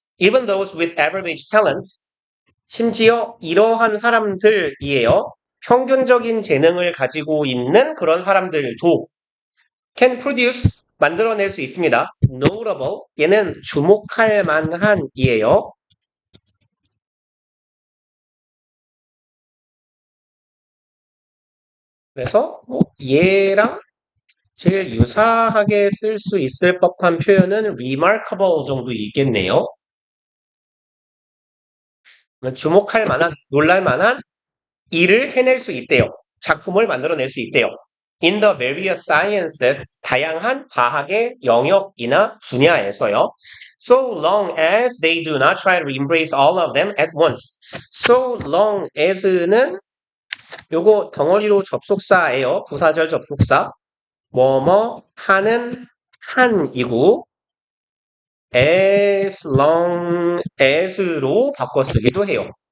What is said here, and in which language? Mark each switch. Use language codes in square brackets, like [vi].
[en] Even those with average talent, [ko] 심지어 이러한 사람들이에요. 평균적인 재능을 가지고 있는 그런 사람들도 [en] can produce, [ko] 만들어낼 수 있습니다. notable, 얘는 주목할 만한이에요. 그래서 얘랑 제일 유사하게 쓸 수 있을 법한 표현은 remarkable 정도 있겠네요. 주목할 만한, 놀랄 만한 일을 해낼 수 있대요. 작품을 만들어낼 수 있대요. [en] In the various sciences, [ko] 다양한 과학의 영역이나 분야에서요. [en] So long as they do not try to embrace all of them at once. [ko] So long as는 요거 덩어리로 접속사예요. 부사절 접속사. 뭐뭐 하는 한이고 as long as로 바꿔 쓰기도 해요.